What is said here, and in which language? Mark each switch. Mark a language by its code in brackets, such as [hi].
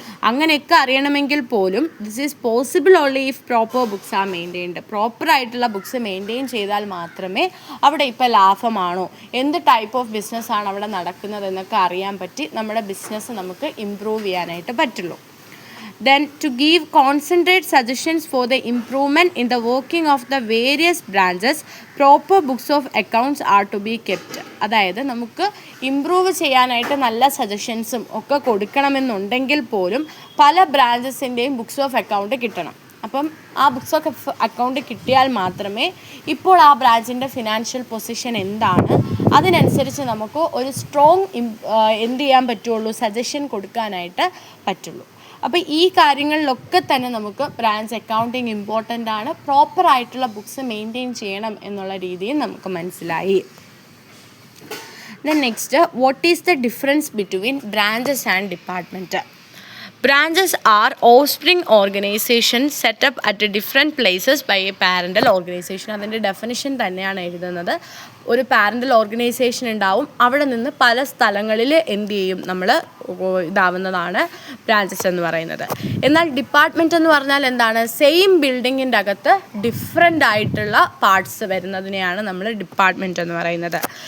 [ml] അങ്ങനെയൊക്കെ അറിയണമെങ്കിൽ പോലും [en] This is possible only if proper books are maintained. [ml] പ്രോപ്പറായിട്ടുള്ള ബുക്സ് മെയിൻറ്റെയിൻ ചെയ്താൽ മാത്രമേ അവിടെ ഇപ്പോൾ ലാഭമാണോ, എന്ത് ടൈപ്പ് ഓഫ് ബിസിനസ്സാണ് അവിടെ നടക്കുന്നത് എന്നൊക്കെ അറിയാൻ പറ്റി നമ്മുടെ ബിസിനസ് നമുക്ക് ഇമ്പ്രൂവ് ചെയ്യാനായിട്ട് പറ്റുള്ളൂ. [en] Then to give concentrate suggestions for the improvement in the working of the various branches, proper books of accounts are to be kept. [ml] അതായത് നമുക്ക് ഇമ്പ്രൂവ് ചെയ്യാനായിട്ട് നല്ല സജഷൻസും ഒക്കെ കൊടുക്കണമെന്നുണ്ടെങ്കിൽ പോലും പല ബ്രാഞ്ചസിൻ്റെയും ബുക്സ് ഓഫ് അക്കൗണ്ട് കിട്ടണം. അപ്പം ആ ബുക്സ് ഓഫ് അക്കൗണ്ട് കിട്ടിയാൽ മാത്രമേ ഇപ്പോൾ ആ ബ്രാഞ്ചിൻ്റെ ഫിനാൻഷ്യൽ പൊസിഷൻ എന്താണ്, അതിനനുസരിച്ച് നമുക്ക് ഒരു സ്ട്രോങ് എന്ത് ചെയ്യാൻ പറ്റുള്ളൂ, സജഷൻ കൊടുക്കാനായിട്ട് പറ്റുള്ളൂ. അപ്പോൾ ഈ കാര്യങ്ങളിലൊക്കെ തന്നെ നമുക്ക് ബ്രാഞ്ച് അക്കൗണ്ടിങ് ഇമ്പോർട്ടൻ്റ് ആണ്. പ്രോപ്പറായിട്ടുള്ള ബുക്സ് മെയിൻറ്റെയിൻ ചെയ്യണം എന്നുള്ള രീതിയിൽ നമുക്ക് മനസ്സിലായി. [en] Then next, what is the difference between branches and department? Branches are offspring organizations set up at different places by a parental organization. [ml] അതിൻ്റെ ഡെഫിനിഷൻ തന്നെയാണ് എഴുതുന്നത്. ഒരു പാരൻ്റൽ ഓർഗനൈസേഷൻ ഉണ്ടാവും, അവിടെ നിന്ന് പല സ്ഥലങ്ങളിൽ എന്ത് ചെയ്യും, നമ്മൾ ഇതാവുന്നതാണ് ബ്രാഞ്ചസ് എന്ന് പറയുന്നത്. എന്നാൽ ഡിപ്പാർട്ട്മെൻറ്റ് എന്ന് പറഞ്ഞാൽ എന്താണ്, സെയിം ബിൽഡിങ്ങിൻ്റെ അകത്ത് ഡിഫറെൻ്റ് ആയിട്ടുള്ള പാർട്സ് വരുന്നതിനെയാണ് നമ്മൾ ഡിപ്പാർട്ട്മെൻറ്റ് എന്ന് പറയുന്നത്.